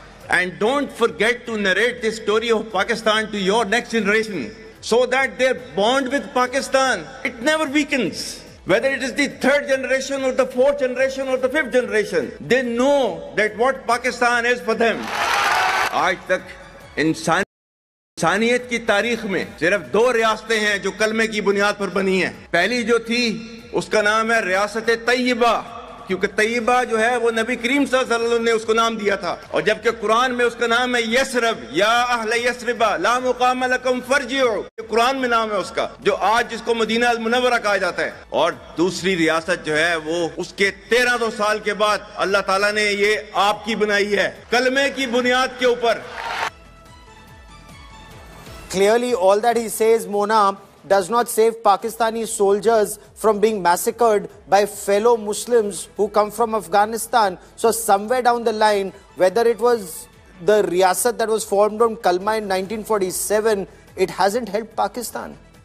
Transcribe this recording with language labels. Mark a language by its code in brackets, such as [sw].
[en] And don't forget to narrate the story of Pakistan to your next generation, so that their bond with Pakistan, it never weakens. Whether it is the 3rd generation or the 4th generation or the 5th generation, they know that what Pakistan is for them. [hi] आज तक इंसानियत की तारीख में सिर्फ 2 रियासतें हैं जो कलमे की बुनियाद पर बनी हैं. पहली जो थी उसका नाम है रियासत तैयबा, क्योंकि तैयबा जो है वो नबी करीम सल्लल्लाहु अलैहि वसल्लम ने उसको नाम दिया था. और जबकि कुरान में उसका नाम है यसरब, [ar] या अहले यसरिबा ला मुकाम लकुम फरजिउ, [hi] कुरान में नाम है उसका, जो आज जिसको मदीना अल मुनव्वरा कहा जाता है. और दूसरी रियासत जो है वो उसके 1300 साल के बाद अल्लाह ताला ने ये आपकी बनाई है, कलमे की बुनियाद के ऊपर. [en] Clearly, all that he says, Mona, does not save Pakistani soldiers from being massacred by fellow Muslims who come from Afghanistan. So somewhere down the line, whether it was the Riyasat that was formed on Kalma in 1947, it hasn't helped Pakistan.